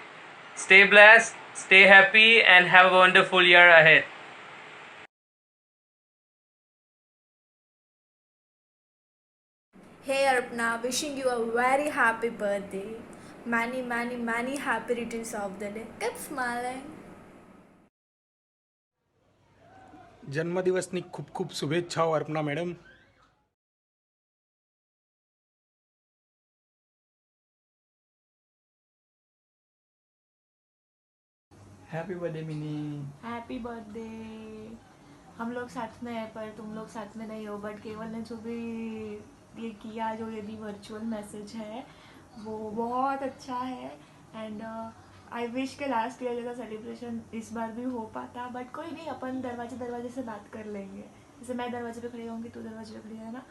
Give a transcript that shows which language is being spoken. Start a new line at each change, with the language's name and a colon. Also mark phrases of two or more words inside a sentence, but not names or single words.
English: Stay blessed, stay happy and have a wonderful year ahead. Hey Arpana, wishing you a very happy birthday. Many happy returns of the day. Keep smiling.
Gujarati: જન્મદિવસની ખૂબ ખૂબ શુભેચ્છાઓ અર્પના મેડમ।
English: happy birthday Mini. happy birthday.
Hindi: हम लोग साथ में हैं पर तुम लोग साथ में नहीं हो, बट केवल ने जो भी ये किया, जो ये भी
English: virtual message
Hindi: है वो बहुत अच्छा है।
English: and I wish
Hindi: के
English: last year
Hindi: जैसा सेलिब्रेशन इस बार भी हो पाता, बट कोई नहीं, अपन दरवाजे से बात कर लेंगे। जैसे मैं दरवाजे पे खड़ी होंगी, तू दरवाजे पे खड़ी है ना।